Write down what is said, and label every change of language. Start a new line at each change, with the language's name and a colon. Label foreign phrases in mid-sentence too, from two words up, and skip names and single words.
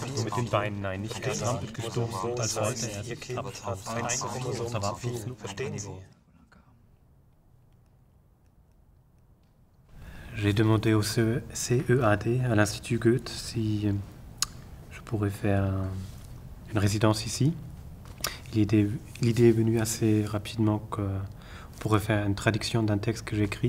German: mit den Beinen nein, nicht gestrampelt, gestoßen, als wollte er sich abstoßen. Da war Verstehen Sie?
French: J'ai demandé au CEAD, à l'Institut Goethe, si je pourrais faire une résidence ici. L'idée est venue assez rapidement qu'on pourrait faire une traduction d'un texte que j'écris.